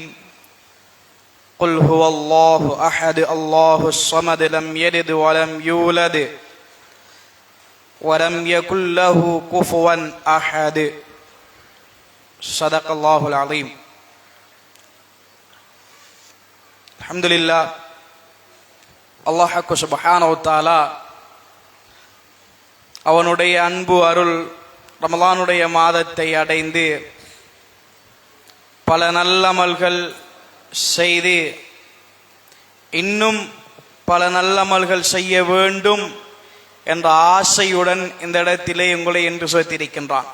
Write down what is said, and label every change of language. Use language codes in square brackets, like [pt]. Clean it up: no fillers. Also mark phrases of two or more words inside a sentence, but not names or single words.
[ar] قل هو الله أحد الله الصمد لم يلد ولم يولد ولم يكن له كفوا أحد. صدق الله العظيم. الحمد لله. الله سبحانه وتعالى [ta] அவனுடைய அன்பு அருள் ரமலானுடைய மாதத்தை அடைந்து பல நல்லமல்கள் செய்து இன்னும் பல நல்லமல்கள் செய்ய வேண்டும் என்ற ஆசையுடன் இந்த இடத்திலே உங்களை என்று சேர்த்திருக்கின்றான்.